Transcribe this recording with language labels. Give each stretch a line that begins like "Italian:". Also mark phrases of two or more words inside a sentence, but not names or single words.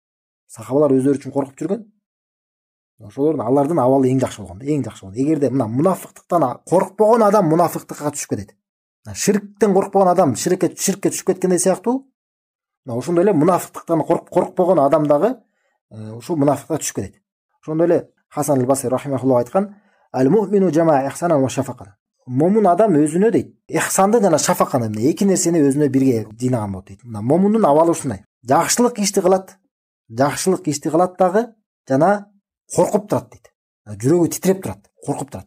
Kyrgyz: Сахабалар өздөрү үчүн коркуп жүргөн. Ошолордун алардын абалы эң жакшы болгон, эң жакшы болгон. Эгерде мунафыктыктан коркпогон адам мунафыктыкка түшүп кетет. Ширктен коркпогон адам ширкке түшүп кеткендей сыяктуу. Ошондой эле мунафыктыктан коркпогон адам дагы ушул мунафыкка түшүп кетет. Ошондой эле Хасан аль-Басри рахимахуллах айткан:
Arabic: "المؤمن جمع إحسانا وشفقة."
Kyrgyz: Момун адам өзүнө дейт, ихсанды жана шафаканы, эки нерсени өзүнө бирге жыйнаган болот дейт. Момундун абалы ушундай. Жакшылык ишти кылат дагы жана коркуп турат дейт. Жүрөгү титиреп турат, коркуп турат.